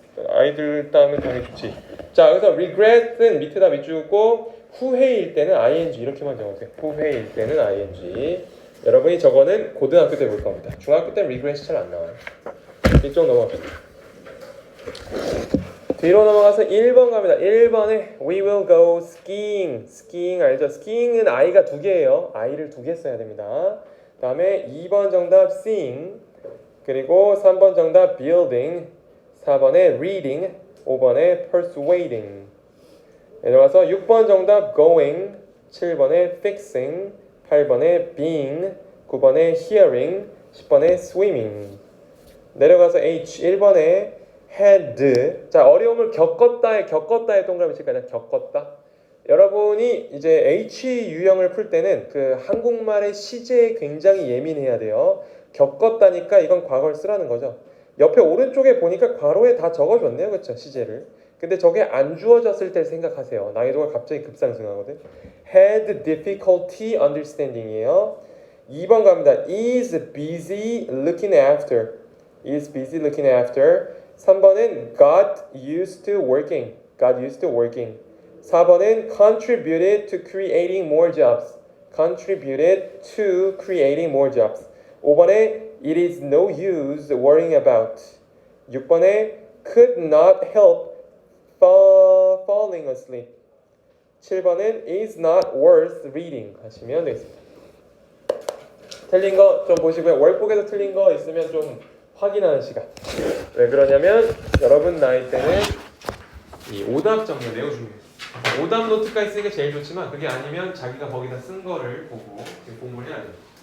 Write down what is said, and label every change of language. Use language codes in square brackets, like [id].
[ko] 아이들 따면 당연히 좋지. 자, 그래서 regret은 밑에다 밑주고 후회일 때는 ing 이렇게만 적으세요. 후회일 때는 ing. 여러분이 저거는 고등학교 때 볼 겁니다. 중학교 때는 regret이 잘 안 나와요. 이쪽 넘어갑시다. 뒤로 넘어가서 1번 갑니다. [en] 1번에 we will go skiing. [ko] skiing 알죠? skiing은 i가 2개예요. i를 2개 써야 됩니다. 그 다음에 2번 정답 seeing. 그리고 3번 정답 building. 4번에 reading. 5번에 persuading. 내려가서 6번 정답 going. 7번에 fixing. 8번에 being. 9번에 hearing. 10번에 swimming. 내려가서 H 1번에 had. 자, 어려움을 겪었다에 동그라미 칠까요? 겪었다. 여러분이 이제 H 유형을 풀 때는 그 한국말의 시제에 굉장히 예민해야 돼요. 겪었다니까 이건 과거를 쓰라는 거죠. 옆에 오른쪽에 보니까 괄호에 다 적어줬네요, 그렇죠? 시제를. 근데 저게 안 주어졌을 때 생각하세요. 난이도가 갑자기 급상승하거든. [en] had difficulty understanding이에요. 2번 갑니다. is busy looking after. is busy looking after. 3번은 got used to working. got used to working. 4번은 contributed to creating more jobs. contributed to creating more jobs. 5번에 it is no use worrying about. 6번에 could not help falling asleep. 7번은 is not worth reading 하시면 되겠습니다. [ko] 틀린 거 좀 보시고요. 월북에서 틀린 거 있으면 좀 확인하는 시간. 왜 그러냐면 여러분 나이 때는 이 오답 정리 매우 중요해요. 오답 노트가 있으니까 제일 좋지만 그게 아니면 자기가 거기다 쓴 거를 보고 공부를 해야 돼요.